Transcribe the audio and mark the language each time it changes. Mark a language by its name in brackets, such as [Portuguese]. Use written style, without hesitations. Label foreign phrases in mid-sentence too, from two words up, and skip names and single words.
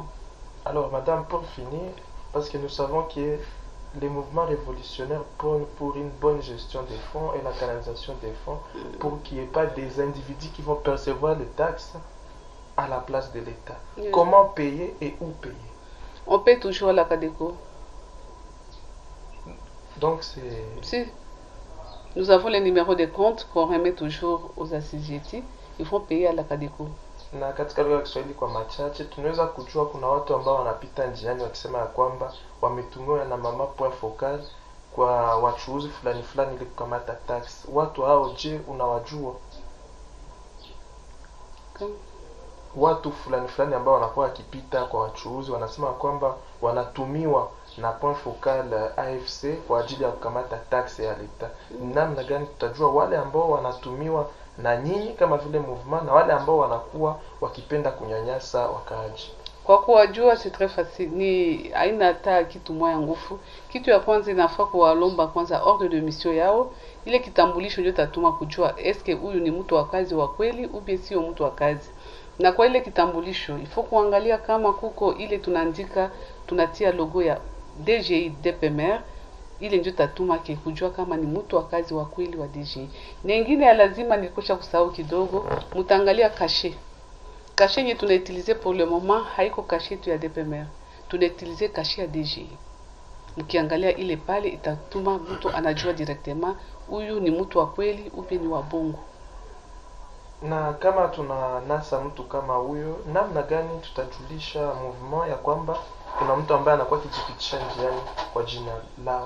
[French] Alors, madame, pour finir, parce que nous savons que les mouvements révolutionnaires prônent pour une bonne gestion des fonds et la canalisation des fonds, pour qu'il n'y ait pas des individus qui vont percevoir les taxes à la place de l'État. Comment payer et où payer? On paye toujours à la CADECO. Donc c'est... Si. Nous avons les numéros de compte qu'on remet toujours aux assujettis. Il faut payer à la CADECO. [Swahili] Na katika lugha ya Kiswahili kwa machache, tunaweza kujua kuna watu ambao wanapita njiani wakisema ya kwamba wametumiwa na mama [French] point focal [Swahili] kwa wachuuzi fulani fulani ili kukamata tax. Watu hao je, unawajua? Watu fulani fulani ambao wanakuwa wakipita kwa wachuuzi wanasema kwamba wanatumiwa na [French] point focal [Swahili] AFC kwa ajili ya kukamata tax ya leta. Namna gani tutajua wale ambao wanatumiwa na nyinyi kama vile movement na wale ambao wanakuwa wakipenda kunyanyasa wakaaji? Kwa kuwajua [French] c'est très facile, [Swahili] ni haina hata kitu moya ngufu. Kitu ya kwanza inafaa kuwalomba kwanza [French] ordre de mission [Swahili] yao, ile kitambulisho ndio tatuma kujua eske huyu ni mtu wa kazi wa kweli [French] au bien [Swahili] sio mtu wa kazi. Na kwa ile kitambulisho ifo kuangalia kama kuko ile tunaandika, tunatia logo ya DGI DPMR, ile ndio tatuma ke kujua kama ni mtu wa kazi wa kweli wa DGI. Na ingine ya lazima nilikosha kusahau kidogo, mtaangalia cachet. Cachet yenye tunautiliser [French] pour le moment [Swahili] haiko cachet tu ya DPMR. Tunautiliser cachet ya DGI. Mkiangalia ile pale itatuma mtu anajua directement huyu ni mtu wa kweli upi ni wa bongo. Na kama tunanasa mtu kama huyo, namna gani tutajulisha movement ya kwamba kuna mtu ambaye anakuwa kijipitisha njiani kwa jina lao?